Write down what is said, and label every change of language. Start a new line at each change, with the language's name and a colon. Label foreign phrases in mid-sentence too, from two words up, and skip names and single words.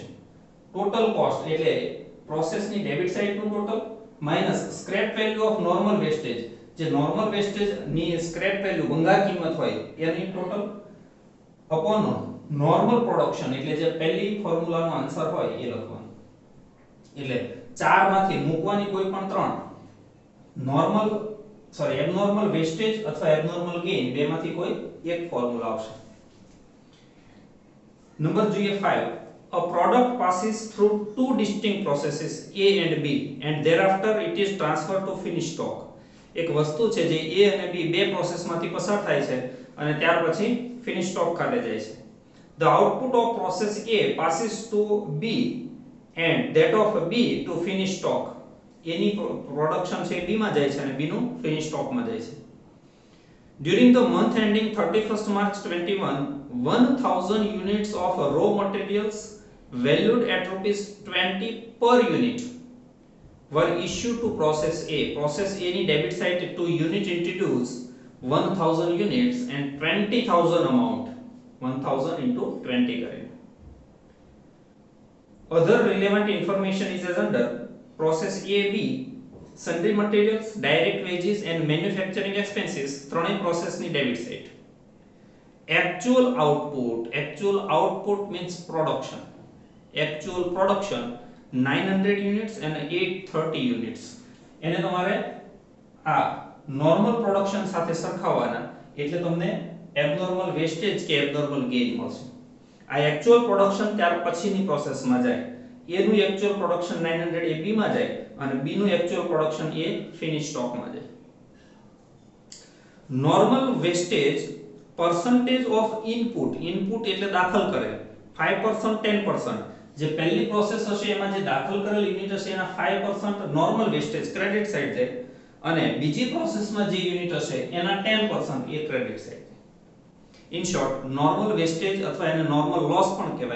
English: total cost
Gujarati: એટલે પ્રોસેસની ડેબિટ સાઈડનું
English: total minus scrap value of normal wastage,
Gujarati: જે
English: normal wastage
Gujarati: ની
English: scrap value
Gujarati: ભંગાર કિંમત હોય એની ટોટલ
English: upon normal production,
Gujarati: એટલે જે પહેલી ફોર્મ્યુલાનો આન્સર હોય એ લખવાનું. એટલે ચાર માંથી મૂકવાની કોઈ પણ 3
English: abnormal wastage
Gujarati: અથવા
English: abnormal gain,
Gujarati: બેમાંથી કોઈ એક ફોર્મ્યુલા આવશે. નંબર જોઈએ 5.
English: A product passes through two distinct processes A and B and thereafter it is transferred to finished stock.
Gujarati: એક વસ્તુ છે જે A અને B બે પ્રોસેસમાંથી પસાર થાય છે અને ત્યાર પછી
English: finish stock
Gujarati: ખાતે જાય છે.
English: The output of process A passes to B and that of B to finished stock.
Gujarati: એની પ્રોડક્શન છે B માં જાય છે અને B નું ફિનિશ સ્ટોકમાં જાય છે.
English: During the month ending 31st March 21, 1000 units of raw materials valued at rupees 20 per unit were issued to process A. Process A ની debit side to unit introduce 1000 units and 20000 amount, 1000 into 20 કરીને. Other relevant information is as under. Process A, B, sundry materials, direct wages and manufacturing expenses,
Gujarati: ત્રણેય પ્રોસેસની
English: debit side. Actual output means production. Actual production 900 units and 830 units.
Gujarati: એને તમારે આ
English: normal production
Gujarati: સાથે સરખાવવાના, એટલે તમને
English: abnormal wastage
Gujarati: કે
English: abnormal gain
Gujarati: મળશે. આ
English: actual production
Gujarati: ત્યાર પછીની પ્રોસેસમાં જાય. A નું
English: actual production
Gujarati: 900 એ B માં જાય અને B નું
English: actual production
Gujarati: એ ફિનિશ સ્ટોકમાં જાય.
English: normal wastage percentage of input
Gujarati: એટલે દાખલ કરેલ 5% 10%. જે પહેલી પ્રોસેસ હશે એમાં જે દાખલ કરેલ યુનિટ હશે એના 5%
English: normal wastage credit side
Gujarati: જાય, અને બીજી પ્રોસેસમાં જે યુનિટ હશે એના 10% એ
English: credit side
Gujarati: જાય.
English: in short, normal wastage
Gujarati: અથવા એને
English: normal loss
Gujarati: પણ કહેવાય.